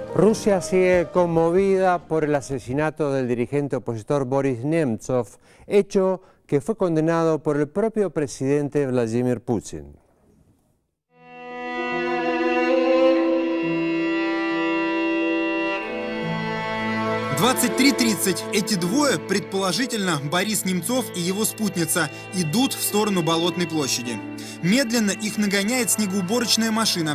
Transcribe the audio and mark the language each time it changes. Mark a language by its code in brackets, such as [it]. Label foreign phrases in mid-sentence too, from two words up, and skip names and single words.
[es] Rusia sigue conmovida por el asesinato del dirigente opositor Boris Nemtsov, hecho que fue condenado por el propio presidente Vladimir Putin. [ru] В 23:30 эти двое, предположительно Борис Немцов и его спутница, идут в сторону Болотной площади. Медленно их нагоняет снегоуборочная машина.